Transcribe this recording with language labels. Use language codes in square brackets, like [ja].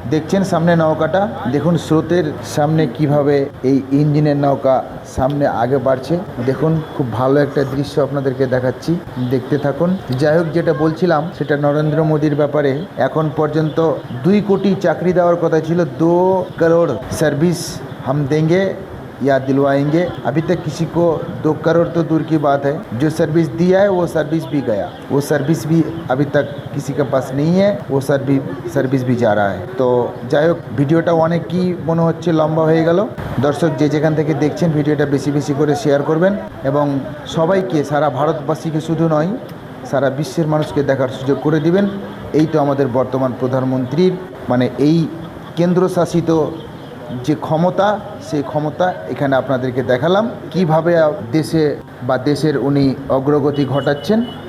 [bn] দেখছেন সামনে নৌকাটা, দেখুন স্রোতের সামনে কিভাবে এই ইঞ্জিনের নৌকা সামনে আগে বাড়ছে। দেখুন খুব ভালো একটা দৃশ্য আপনাদেরকে দেখাচ্ছি, দেখতে থাকুন। যাই হোক, যেটা বলছিলাম সেটা নরেন্দ্র মোদীর ব্যাপারে। এখন পর্যন্ত 2 কোটি চাকরি দেওয়ার কথা ছিল, [hi] 2 करोड़ सर्विस हम देंगे या दिलवाएंगे। अभी तक किसी को 2 करोड़ तो दूर की बात है, जो सर्विस दिया है वो सर्विस भी गया, वो सर्विस भी अभी तक किसी के पास नहीं है, वो सर्विस भी जा रहा है। [bn] तो যাই হোক, ভিডিওটা অনেকই মনে হচ্ছে লম্বা হয়ে গেল। দর্শক যে যেখান থেকে দেখছেন ভিডিওটা বেশি বেশি করে শেয়ার করবেন এবং সবাইকে, সারা ভারতবাসীকে শুধু নয়, সারা বিশ্বের মানুষকে দেখার সুযোগ করে দিবেন। এই তো আমাদের বর্তমান প্রধানমন্ত্রীর মানে এই কেন্দ্রশাসিত যে ক্ষমতা, সেই ক্ষমতা এখানে আপনাদেরকে দেখালাম কিভাবে দেশে বা দেশের উনি অগ্রগতি ঘটাচ্ছেন।